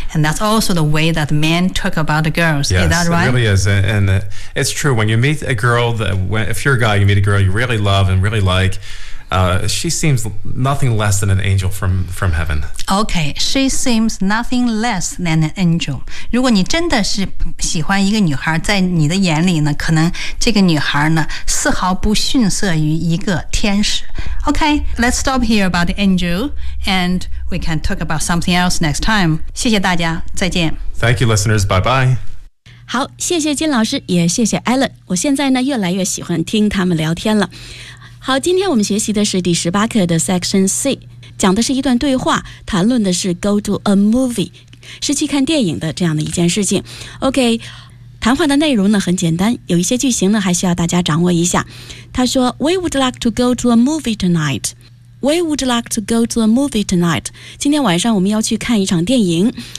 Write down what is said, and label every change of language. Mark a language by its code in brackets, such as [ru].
[en] And that's also the way that men talk about girls. Yes, is that right? Yes, it really is. And it's true. When you meet a girl, if you're a guy, you meet a girl you really love and really like,she seems nothing less than an angel from heaven. Okay, she seems nothing less than an angel. [zh] 如果你真的是喜欢一个女孩，在你的眼里呢，可能这个女孩呢，丝毫不逊色于一个天使。 [en] Okay, let's stop here about the angel, and we can talk about something else next time. [zh] 谢谢大家，再见。 [en] Thank you, listeners. Bye-bye. [zh] 好，谢谢金老师，也谢谢 Alan。我现在呢，越来越喜欢听他们聊天了。好，今天我们学习的是第十八课的 Section C， 讲的是一段对话，谈论的是 [en] go to a movie， [zh] 是去看电影的这样的一件事情。 OK， 谈话的内容呢很简单，有一些句型呢还需要大家掌握一下。他说 [en] ，We would like to go to a movie tonight。 We would like to go to a movie tonight。 [zh] 今天晚上我们要去看一场电影。